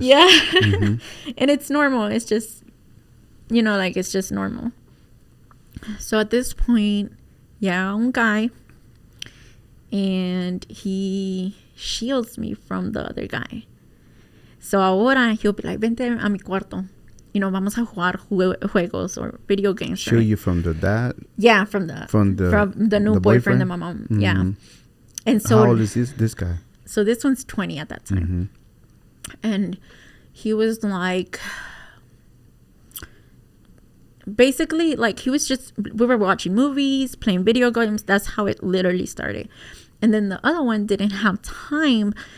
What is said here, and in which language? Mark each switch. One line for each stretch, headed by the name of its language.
English: Yeah. Mm-hmm. And it's normal. It's just, you know, like it's just normal. So at this point, yeah, un guy. And he shields me from the other guy. So
Spanish: ahora
English: he'll be like,
Spanish: vente a mi cuarto.
English: You know,
Spanish: vamos a jugar juegos
English: or video games. Shield you from the dad? Yeah, from the new boyfriend of my mom. Mm-hmm. Yeah. And so, how old is this guy? So this one's 20 at that time. Mm-hmm. And he was like, basically, like he was just, we were watching movies, playing video games. That's how it literally started. And then the other one didn't have time